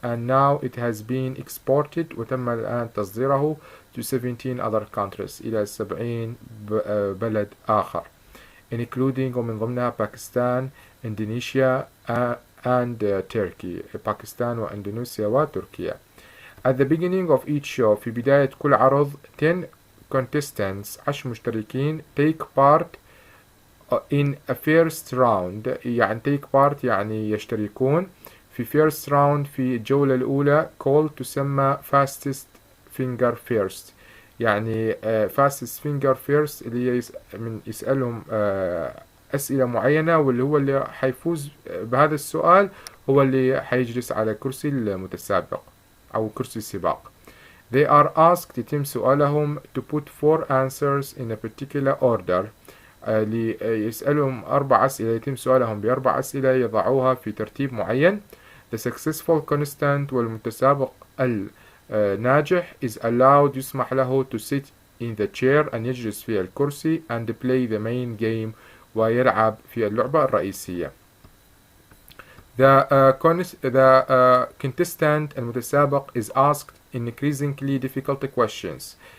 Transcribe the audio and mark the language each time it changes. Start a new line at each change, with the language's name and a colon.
English: And now it has been exported.
Arabic: وتم الآن تصديره to 17 other countries إلى 70 بلد آخر including ومن ضمنها باكستان، إندونيسيا and Turkey. باكستان وإندونيسيا وتركيا.
English: At the beginning of each show. في بداية كل عرض 10 contestants 10 مشتركين take part in a first round.
Arabic: يعني take part يعني يشتركون في first round في الجولة الأولى called تسمى fastest finger first. يعني fastest finger first اللي من يسألهم أسئلة معينة، واللي هو اللي حيفوز بهذا السؤال هو اللي حيجلس على كرسي المتسابق أو كرسي السباق.
English: They are asked. يتم سؤالهم to put 4 answers in a particular order.
Arabic: يسألهم 4 أسئلة. يتم سؤالهم ب4 أسئلة يضعوها في ترتيب معين.
English: The successful contestant والمتسابق الناجح is allowed يسمح له to sit in the chair أن يجلس في الكرسي and play the main game ويلعب في اللعبة الرئيسية. The contestant المتسابق is asked increasingly difficult questions.